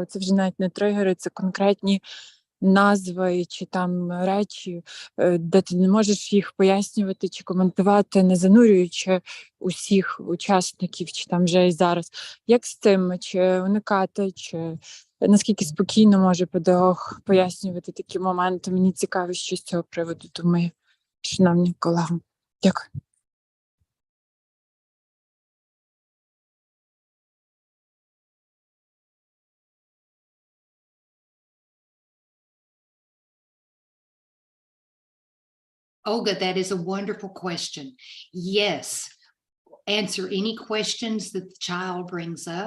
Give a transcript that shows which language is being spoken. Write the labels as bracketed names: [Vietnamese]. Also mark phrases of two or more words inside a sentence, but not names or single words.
[Ukrainian] Це вже навіть не тригери, це конкретні назви чи речі, де ти не можеш їх пояснювати чи коментувати, не занурюючи усіх учасників, чи вже і зараз. Як з цим? Чи уникати, чи наскільки спокійно може педагог пояснювати такі моменти? Мені цікаво, що з цього приводу думає, шановні колеги. Дякую. [English] Olga, that is a wonderful question. Yes, answer any questions that the child brings up.